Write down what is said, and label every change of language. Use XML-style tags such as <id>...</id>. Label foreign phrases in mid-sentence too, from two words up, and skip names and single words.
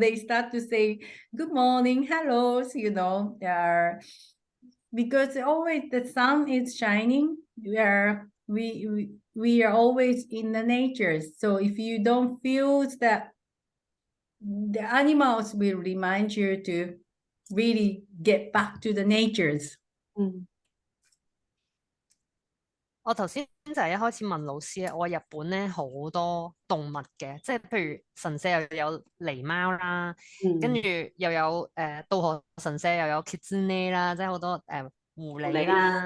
<en>They start to say, good morning, hellos, because always the sun is shining. We are always in the nature. So if you don't feel that, the animals will remind you to really get back to the natures.</en> <yue>我頭先就係一開始問老師咧，我日本咧好多動物嘅，即係譬如神社又有狸貓啦，跟住又有稻荷神社又有 kitsune 啦，即係好多狐狸啦。</yue>